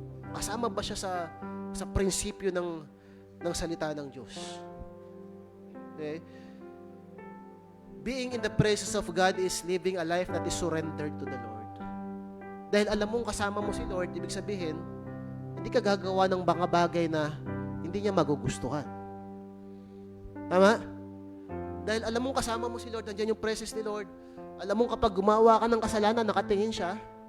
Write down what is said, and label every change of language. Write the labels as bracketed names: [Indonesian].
[Filipino] Kasama ba siya sa prinsipyo ng salita ng Diyos? Okay? [English] Being in the presence of God is living a life that is surrendered to the Lord. [Filipino] Dahil alam mong kasama mo si Lord, ibig sabihin, hindi ka gagawa ng mga bagay na hindi niya magugustuhan. Tama? Dahil alam mong kasama mo si Lord, nandiyan yung presence ni Lord. Alam mong kapag gumawa ka ng kasalanan, nakatingin siya.